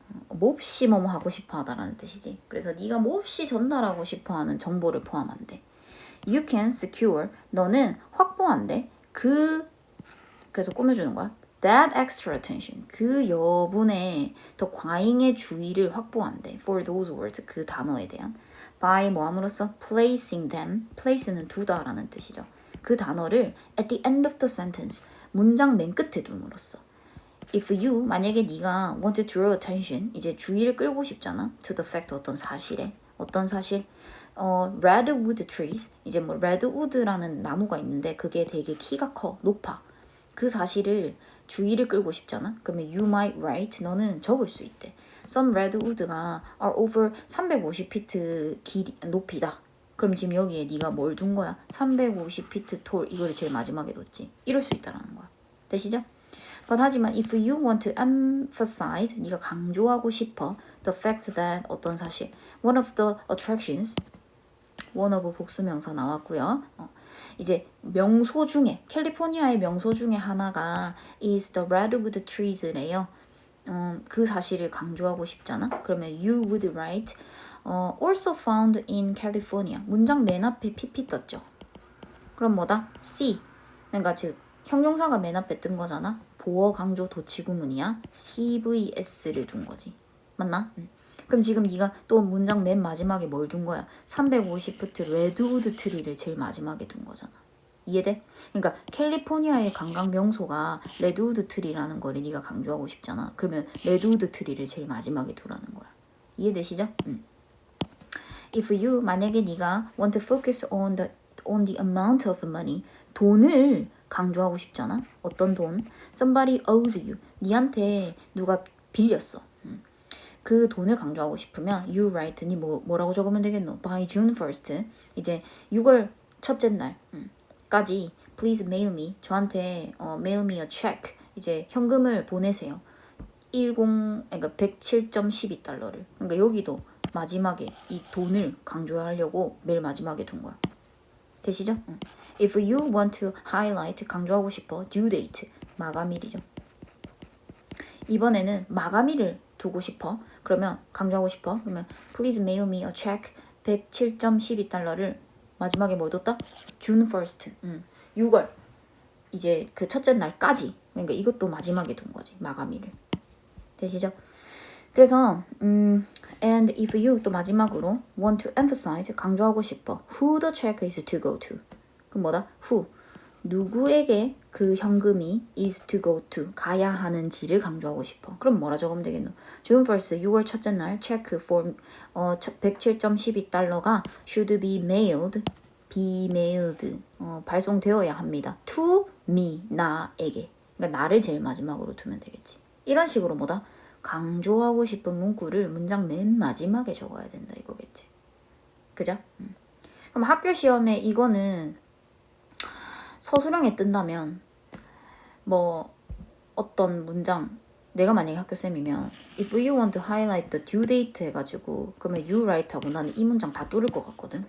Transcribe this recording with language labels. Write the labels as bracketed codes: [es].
[ko] 몹시 뭐뭐 하고 싶어 하다라는 뜻이지. 그래서 네가 몹시 전달하고 싶어 하는 정보를 포함한대. [en] You can secure, [ko] 너는 확보한대. 그래서 꾸며주는 거야. [en] That extra attention, [ko] 그 여분의 더 과잉의 주의를 확보한대. [en] For those words, [ko] 그 단어에 대한. By 뭐함으로써? [en] Placing them, [ko] place는 두다라는 뜻이죠. 그 단어를 [en] at the end of the sentence, [ko] 문장 맨 끝에 둠으로써. [en] If you, [ko] 만약에 네가 [en] want to draw attention, [ko] 이제 주의를 끌고 싶잖아. [en] To the fact, [ko] 어떤 사실에. 어떤 사실? redwood trees, 이제 뭐 redwood라는 나무가 있는데 그게 되게 키가 커, 높아. 그 사실을 주의를 끌고 싶잖아. 그러면 [en] you might write, [ko] 너는 적을 수 있대. [en] Some redwood가 are over 350feet 높이다. [ko] 그럼 지금 여기에 네가 뭘 둔 거야? [en] 350feet tall, [ko] 이걸 제일 마지막에 뒀지. 이럴 수 있다라는 거야. 되시죠? [en] But [ko] 하지만 [en] if you want to emphasize, [ko] 네가 강조하고 싶어 [en] the fact that, [ko] 어떤 사실, [en] one of the attractions, one of [ko] 복수명사 나왔고요. 이제 명소 중에, 캘리포니아의 명소 중에 하나가 [en] is the redwood trees [ko] 래요. 그 사실을 강조하고 싶잖아. [en] 그러면 you would write also found in California. [ko] 문장 맨 앞에 pp 떴죠. 그럼 뭐다? C. 그러니까 즉 형용사가 맨 앞에 뜬 거잖아. 보어 강조 도치 구문이야. CVS를 둔 거지. 맞나? 그럼 지금 네가 또 문장 맨 마지막에 뭘 둔 거야? 350ft 레드우드 트리를 제일 마지막에 둔 거잖아. 이해돼? 그러니까 캘리포니아의 관광 명소가 레드우드 트리라는 거를 네가 강조하고 싶잖아. 그러면 레드우드 트리를 제일 마지막에 두라는 거야. 이해되시죠? [en] If you, [ko] 만약에 네가 [en] want to focus on the amount of money, [ko] 돈을 강조하고 싶잖아. 어떤 돈? [en] Somebody owes you. [ko] 니한테 누가 빌렸어. 그 돈을 강조하고 싶으면 [en] you write, [ko] 니 뭐라고 적으면 되겠노? [en] By June 1st, [ko] 이제 6월 첫째 날까지 [en] please mail me, [ko] 저한테 [en] mail me a check, [ko] 이제 현금을 보내세요. 그러니까 107.12달러를. 그러니까 여기도 마지막에 이 돈을 강조하려고 맨 마지막에 둔 거야. 되시죠? [en] If you want to highlight, [ko] 강조하고 싶어 [en] due date, [ko] 마감일이죠. 이번에는 마감일을 두고 싶어. 그러면 강조하고 싶어. 그러면 [en] please mail me a check [ko] 107.12달러를 마지막에 뭘 뒀다? June 1st. 6월. 이제 그 첫째 날까지. 그러니까 이것도 마지막에 둔 거지. 마감일을. 되시죠? 그래서 [en] and if you, [ko] 또 마지막으로 [en] want to emphasize, [ko] 강조하고 싶어 [en] who the check is to go to. [ko] 그럼 뭐다? who, 누구에게 그 현금이 [en] is to go to, [ko] 가야 하는지를 강조하고 싶어. 그럼 뭐라 적으면 되겠노? [en] June 1st, [ko] 6월 첫째 날 [en] check for 107.12달러가 should be mailed be mailed [ko] 발송되어야 합니다. [en] to me [ko] 나에게. 그러니까 나를 제일 마지막으로 두면 되겠지. 이런 식으로 뭐다? 강조하고 싶은 문구를 문장 맨 마지막에 적어야 된다 이거겠지. 그죠? 그럼 학교 시험에 이거는 서술형에 뜬다면 뭐 어떤 문장 내가 만약에 학교쌤이면 [en] if you want to highlight the due date [ko] 해가지고 그러면 [en] you write [ko] 하고 나는 이 문장 다 뚫을 것 같거든.